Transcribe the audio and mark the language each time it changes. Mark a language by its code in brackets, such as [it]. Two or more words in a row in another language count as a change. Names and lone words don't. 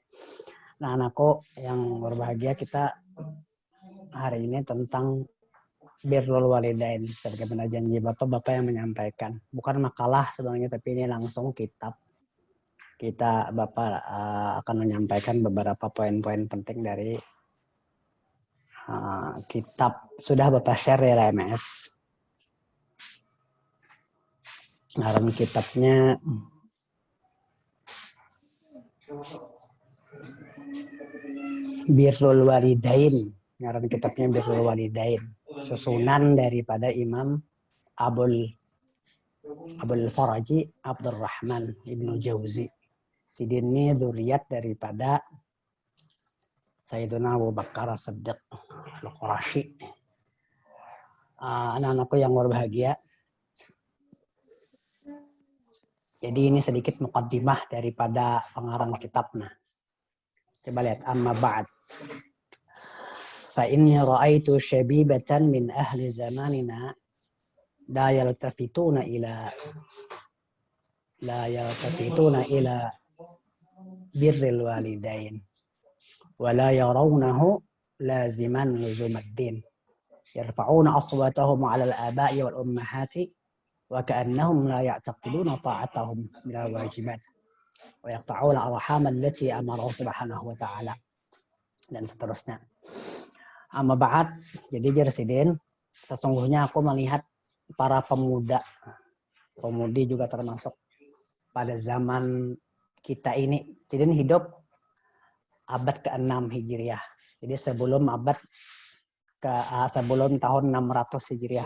[id] Nah, anakku yang berbahagia, kita hari ini tentang [ar] بر الوالدين. [id] Sebagaimana janji Bapak yang menyampaikan. Bukan makalah sebenarnya, tapi ini langsung kitab. Bapak akan menyampaikan beberapa poin-poin penting dari kitab. Sudah Bapak share di LMS. [bjn] Ngaran kitabnya Birrul Walidain. Ngaran kitabnya Birrul Walidain. Susunan daripada Imam Abul Faraji Abdurrahman Ibnu Jauzi. Sidin ini dzurriyyat daripada Sayyiduna Abu Bakar As-Siddiq Al-Qurashi. [id] Anak-anakku yang berbahagia, jadi ini sedikit muqaddimah daripada pengarang kitabnya. Coba lihat, [ar] أما بعد. فإني رأيت شبيبة من أهل زماننا لا يلتفتون إلى بر الوالدين ولا يرونه لازما لزوم الدين يرفعون أصواتهم على الآباء والأمهات وكأنهم لا يعتقدون طاعتهم من الواجبات ويقطعون الأرحام التي أمر سبحانه وتعالى, [id] dan seterusnya. [ar] أما بعد, [id] jadi Jersidin, sesungguhnya aku melihat para pemudi juga termasuk pada zaman kita ini. Jadi hidup abad ke-6 Hijriah. Jadi sebelum tahun 600 Hijriah.